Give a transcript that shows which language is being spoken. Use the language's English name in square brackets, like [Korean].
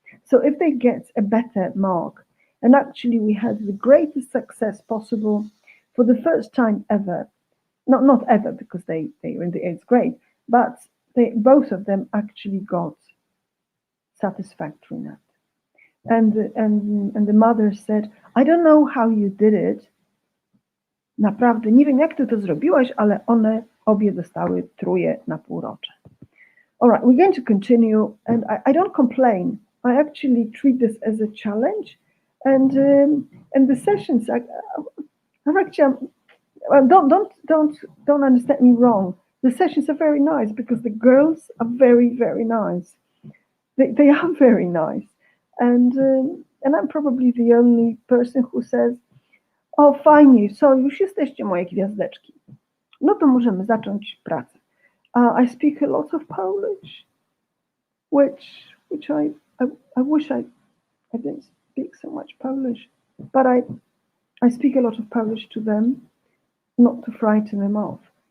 [English] So if they get a better mark, and actually we had the greatest success possible for the first time ever, not ever because they were in the 8th grade, but both of them actually got satisfactory net. And the mother said, I don't know how you did it. [Polish] Naprawdę, nie wiem jak ty to zrobiłaś, ale one obie dostały 3 na półrocze. [English] All right, we're going to continue, and I don't complain. I actually treat this as a challenge, and the sessions are actually, don't understand me wrong. The sessions are very nice because the girls are very, very nice. They are very nice, and I'm probably the only person who says, [Polish] o fajnie, so już jesteście moje gwiazdeczki. No to możemy zacząć pracę. [English] I speak a lot of Polish, which I wish I didn't speak so much Polish, but I speak a lot of Polish to them, not to frighten them off.